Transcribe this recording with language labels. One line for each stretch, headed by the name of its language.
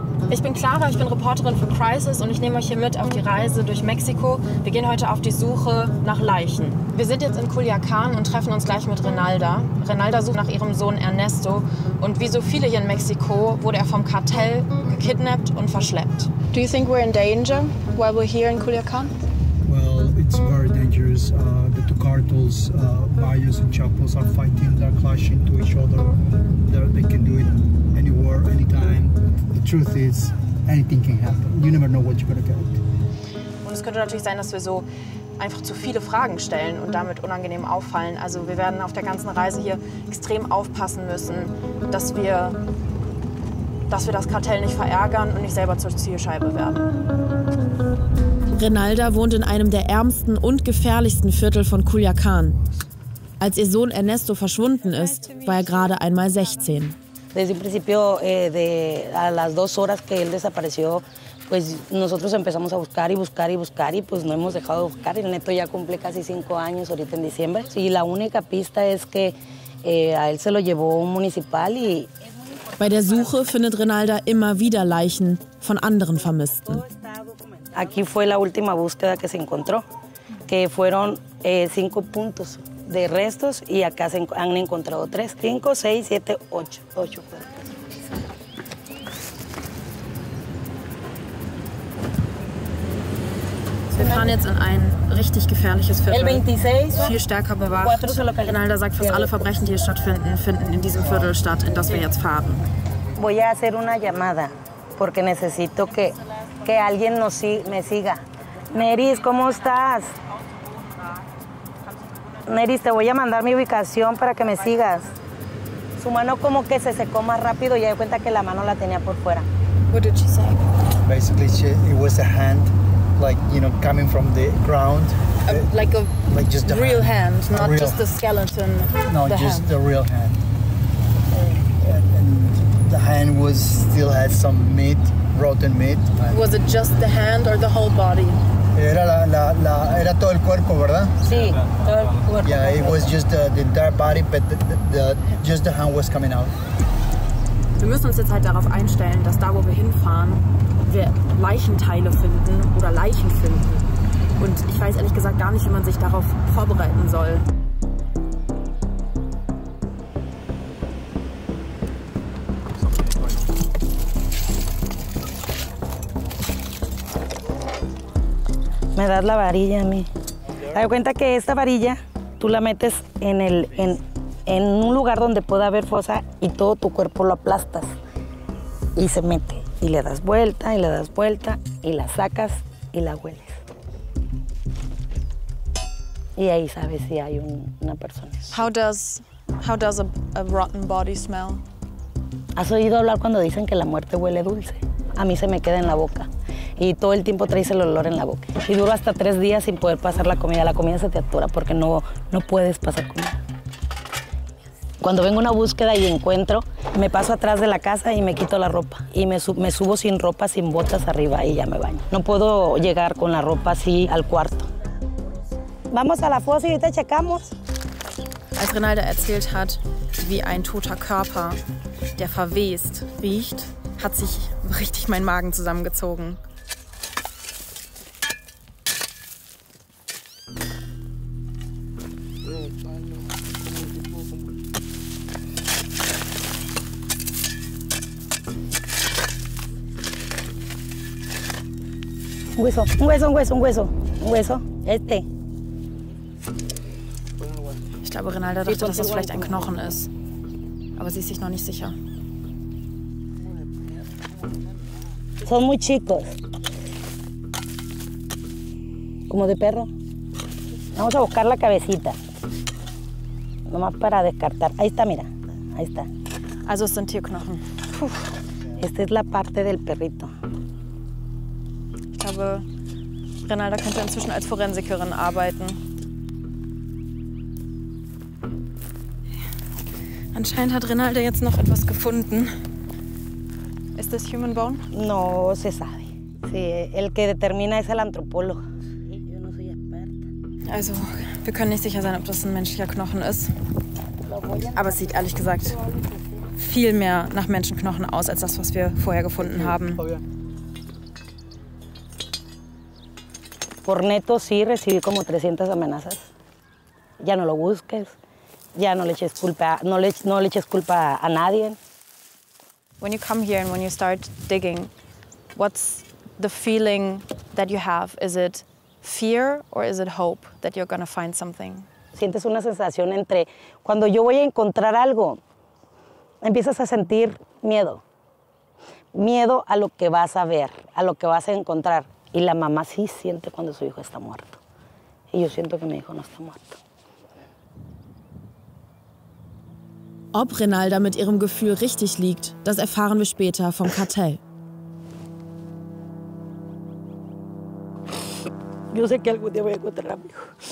German: Ich bin Clara, ich bin Reporterin für Crisis und ich nehme euch hier mit auf die Reise durch Mexiko. Wir gehen heute auf die Suche nach Leichen. Wir sind jetzt in Culiacán und treffen uns gleich mit Renalda. Renalda sucht nach ihrem Sohn Ernesto und wie so viele hier in Mexiko wurde er vom Kartell gekidnappt und verschleppt.
English: Do you think we're in danger while we're here in Culiacán? Well, it's very dangerous. The two cartels, Bayos and Chapos, are fighting. They're clashing to each other. They can do it anywhere, anytime. The truth is, anything can happen. You never know what you're gonna get.
German: Und es könnte natürlich sein, dass wir so einfach zu viele Fragen stellen und damit unangenehm auffallen. Also wir werden auf der ganzen Reise hier extrem aufpassen müssen, dass wir das Kartell nicht verärgern und nicht selber zur Zielscheibe werden. Renalda wohnt in einem der ärmsten und gefährlichsten Viertel von Culiacán. Als ihr Sohn Ernesto verschwunden ist, war er gerade einmal 16.
Spanish: Desde un principio, a las 2 horas que él desapareció, pues nosotros empezamos a buscar y buscar y buscar y pues no hemos dejado de buscar. El Neto ya cumple casi 5 años ahorita en diciembre. Y la única pista es que a él se lo llevó un municipal y...
German: Bei der Suche findet Renalda immer wieder Leichen von anderen Vermissten.
Spanish: Aquí fue la última búsqueda que se encontró, que fueron 5 puntos de restos y acá se han encontrado 3, 5, 6, 7, 8 cuerpos.
German: Wir fahren jetzt in ein richtig gefährliches Viertel, viel stärker bewacht. Renalda sagt, fast alle Verbrechen, die hier stattfinden, finden in diesem Viertel statt, in das wir jetzt fahren.
Spanish: Voy a hacer una llamada, porque necesito que alguien me siga. Neris, ¿cómo estás? Neris, te voy a mandar mi ubicación para que me sigas. Su mano como que se secó más rápido y ya di cuenta que la mano la tenía por fuera.
English: What did she say? Basically, it was a hand, like, you know, coming from the ground. Like just a real hand, not real. just the skeleton. No, just the real hand. And the hand still had some meat, rotten meat. Was it just the hand or the whole body?
Spanish: Era todo el cuerpo, ¿verdad? Sí, todo el cuerpo.
English: Yeah, it was just the entire body, but just the hand was coming out.
German: Wir müssen uns jetzt halt darauf einstellen, dass da, wo wir hinfahren, wir Leichenteile finden oder Leichen finden. Und ich weiß ehrlich gesagt gar nicht, wie man sich darauf vorbereiten soll.
Spanish: Me das la varilla a mí. Da cuenta que esta varilla tú la metes en un lugar donde pueda haber fosa y todo tu cuerpo lo aplastas y se mete y le das vuelta y le das vuelta y la sacas y la hueles. Y ahí sabes si hay una persona.
English: How does a rotten body smell?
Spanish: ¿Has oído hablar cuando dicen que la muerte huele dulce? A mí se me queda en la boca. Y todo el tiempo traes el olor en la boca. Y duro hasta 3 días sin poder pasar la comida. La comida se te atora porque no puedes pasar comida. Cuando vengo a una búsqueda y encuentro, me paso atrás de la casa y me quito la ropa. Y me subo sin ropa, sin botas arriba y ya me baño. No puedo llegar con la ropa así al cuarto. Vamos a la fosa y ahorita checamos.
German: Als Renalda erzählt hat, wie ein toter Körper, der verwest, riecht, hat sich richtig mein Magen zusammengezogen.
Spanish: Un hueso, un hueso, un hueso, un hueso, un hueso. Este.
German: Ich glaube, Renalda dachte, dass das vielleicht ein Knochen ist. Aber sie ist sich noch nicht sicher.
Spanish: Son muy chicos. Como de perro. Vamos a buscar la cabecita. Nomás para descartar. Ahí está, mira. Ahí está.
German: Also es sind Tierknochen. Puh.
Spanish: Esta es la parte del perrito.
German: Ich glaube, Renalda könnte inzwischen als Forensikerin arbeiten. Anscheinend hat Renalda jetzt noch etwas gefunden. Ist das
English: Human Bone?
Spanish: No se sabe. Sí, el que determina es el antropólogo. Yo no soy experta.
German: Also, wir können nicht sicher sein, ob das ein menschlicher Knochen ist. Aber es sieht ehrlich gesagt viel mehr nach Menschenknochen aus, als das, was wir vorher gefunden haben.
Spanish: Por Neto sí recibí como 300 amenazas. Ya no lo busques, ya no le eches culpa, no le eches culpa a nadie.
English: When you come here and when you start digging, what's the feeling that you have? Is it fear or is it hope that you're gonna find something?
Spanish: Sientes una sensación entre cuando yo voy a encontrar algo, empiezas a sentir miedo. Miedo a lo que vas a ver, a lo que vas a encontrar. Y la mamá sí siente cuando su hijo está muerto. Y yo siento que mi hijo no está muerto.
German: Ob Renalda mit ihrem Gefühl richtig liegt, das erfahren wir später vom Kartell.
Spanish: Yo sé que algún día voy a encontrar a mi hijo.